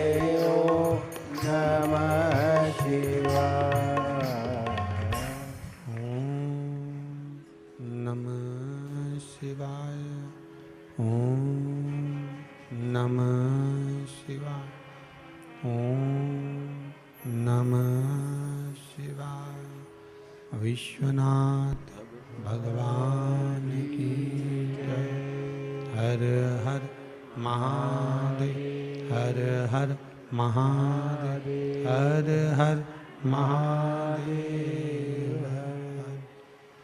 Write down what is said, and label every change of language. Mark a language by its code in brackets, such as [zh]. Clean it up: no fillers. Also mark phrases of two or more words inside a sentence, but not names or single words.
[hi] ओम नमः शिवाय। ओम नमः शिवाय। ओम नमः शिवाय। ओम नमः शिवाय। विश्वनाथ भगवान की जय। हर हर महादेव। हर हर महादेव। हर हर महादेव।